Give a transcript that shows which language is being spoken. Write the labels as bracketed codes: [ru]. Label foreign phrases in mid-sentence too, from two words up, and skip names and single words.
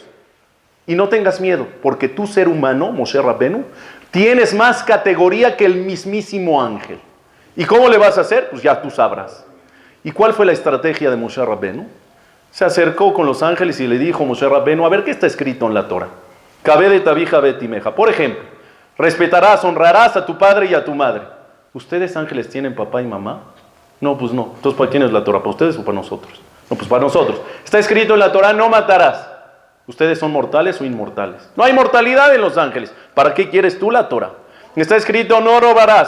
[es] Y no tengas miedo, porque tú, ser humano, Moshe Rabbeinu, tienes más categoría que el mismísimo ángel. ¿Y cómo le vas a hacer? Pues ya tú sabrás. ¿Y cuál fue la estrategia de Moshe Rabbeinu? Se acercó con los ángeles y le dijo Moshe Rabbeinu, a ver qué está escrito en la Torá. [he] כבד את אביך ואת אמך. [es] Por ejemplo, respetarás, honrarás a tu padre y a tu madre. ¿Ustedes ángeles tienen papá y mamá? No, pues no. Entonces, ¿para quién es la Torá? ¿Para ustedes o para nosotros? No, pues para nosotros. Está escrito en la Torá, no matarás. ¿Ustedes son mortales o inmortales? No hay mortalidad en los ángeles. ¿Para qué quieres tú la Torá? Está escrito, no robarás.